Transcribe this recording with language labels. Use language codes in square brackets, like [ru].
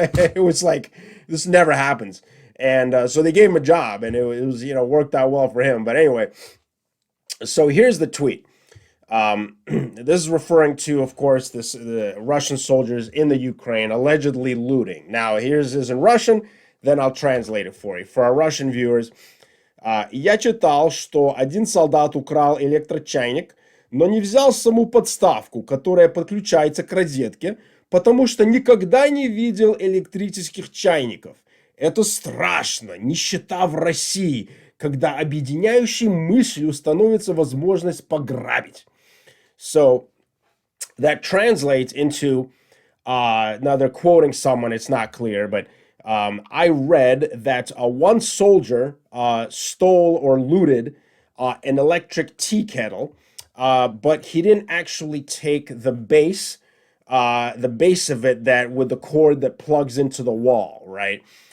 [en] It was like, this never happens. And so they gave him a job, and it was worked out well for him. But anyway, so here's the tweet. This is referring to, of course, the Russian soldiers in the Ukraine allegedly looting. Now, here's in Russian, then I'll translate it for you. For our Russian viewers, [ru] «Я читал, что один солдат украл электрочайник, но не взял саму подставку, которая подключается к розетке, потому что никогда не видел электрических чайников. Это страшно, нищета в России, когда объединяющей мыслью становится возможность пограбить». [en] So that translates into, now they're quoting someone, it's not clear, but I read that one soldier stole or looted an electric tea kettle, but he didn't actually take the base of it that with the cord that plugs into the wall, right?